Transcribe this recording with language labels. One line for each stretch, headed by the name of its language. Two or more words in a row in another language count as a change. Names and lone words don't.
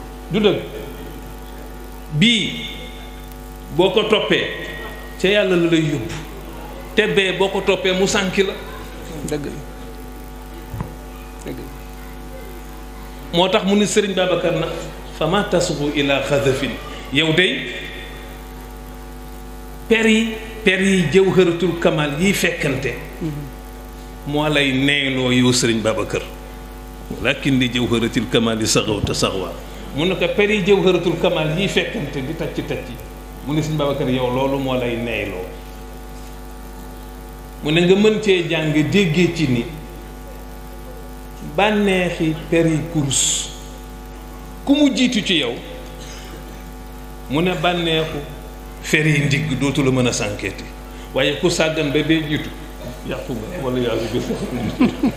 Wolof: Du dëgg? Bii, boo ko toppee, ca yàlla la lay yóbbu. Te bee, boo ko toppee, mu sànki la. Dëgg la. Dëgg la. Moo tax mu ni Sëriñ Babacar na,
Arabic: فما تصغوا إلى خذف.
Wolof: Yow day, per yi, per yi jawharatul kamal yiy fekkante. Mhm. Moo lay neyloo yow Sëriñ Babacar.
Arabic: ولكن لجوهرة الكمال صغوت صغوا.
Wolof: Mu ne ko per yi jawharatul kamal yiy fekkante di tacc tacc. Mu ne Sëriñ Babacar yow loolu moo lay neyloo. Mu ne nga mën cee jàng déggee ci ni bànneexi per yi kurus ku mu jiitu ci yow mu ne bànneexu fer yi ndigg dootu la mën a sànkeeti waaye ku sàggan ba bee jiitu yàqu nga wala yàqu nga.